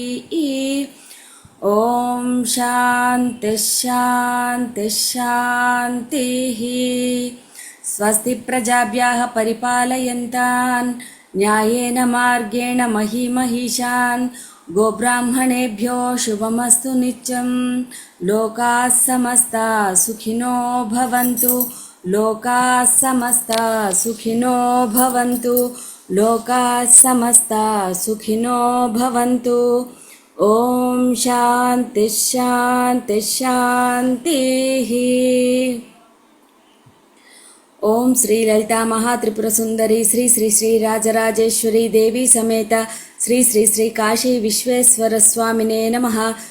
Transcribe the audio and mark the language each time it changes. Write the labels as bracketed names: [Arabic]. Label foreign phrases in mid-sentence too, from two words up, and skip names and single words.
[Sanskrit] ఓం శాంతి శాంతి శాంతి. స్వస్తి ప్రజాభ్యః పరిపాలయంతాన్ న్యాయేన మార్గేణ మహీమహీషాన్ గోబ్రాహ్మణేభ్యో శుభమస్తు నిత్యం. లోకాః సమస్తాః సుఖినో భవంతు. లోకాః సమస్తాః సుఖినో భవంతు. లోకాః సమస్తాః సుఖినో భవంతు. ఓం శాంతి శాంతి శాంతి. ఓం శ్రీ లలితా మహాత్రిపుర సుందరి శ్రీ శ్రీ శ్రీ రాజరాజేశ్వరి దేవి సమేత శ్రీ శ్రీ శ్రీ కాశీ విశ్వేశ్వర స్వామినే నమః.